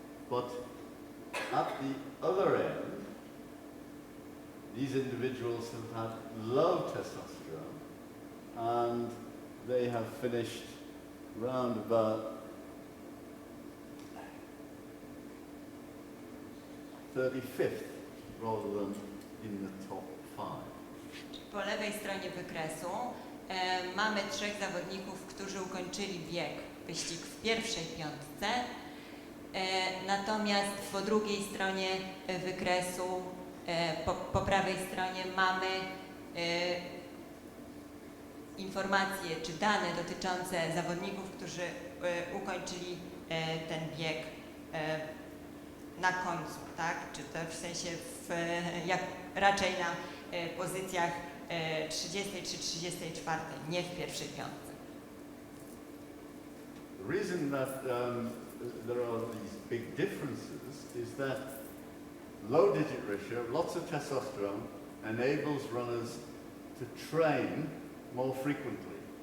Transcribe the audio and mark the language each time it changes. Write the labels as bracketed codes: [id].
[en] But at the other end, these individuals have had low testosterone and they have finished round about 35th rather than in the top 5. [pl] Po lewej stronie wykresu mamy 3 zawodników, którzy ukończyli wyścig w pierwszej piątce, natomiast po drugiej stronie wykresu, po prawej stronie mamy informacje czy dane dotyczące zawodników, którzy ukończyli ten bieg na końcu, tak? Czy to w sensie raczej na pozycjach 30 czy 34, nie w pierwszej piątce. [en] The reason that there are these big differences is that low digit ratio, lots of testosterone, enables runners to train more frequently.